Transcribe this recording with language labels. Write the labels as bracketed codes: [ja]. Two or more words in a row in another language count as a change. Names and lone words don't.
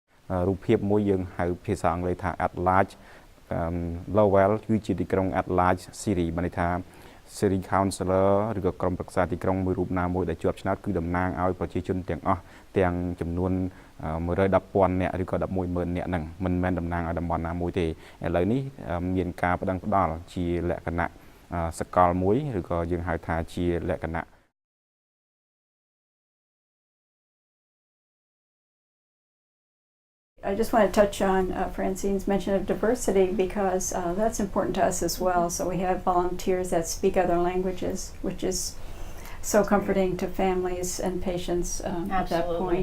[km] រូបភាពមួយយើងហៅភាសាអង់គ្លេសថា [en] at large [km] Lowell គឺជាទីក្រុង [en] at large series [km] បានន័យថា [en] series counselor [km] ឬក៏ក្រុមប្រឹក្សាទីក្រុងមួយរូបណាមួយដែលជាប់ឆ្នោតគឺតំណាងឲ្យប្រជាជនទាំងអស់ទាំងចំនួន110,000 នាក់ឬក៏ 11,000 នាក់ហ្នឹងមិនមែនតំណាងឲ្យតំបន់ណាមួយទេឥឡូវនេះមានការផ្ដល់ជាលក្ខណៈសកលមួយឬក៏យើងហៅថាជាលក្ខណៈ [en] I just want to touch on Francine's mention of diversity because that's important to us as well. So we have volunteers that speak other languages, which is so comforting to families and patients at that point.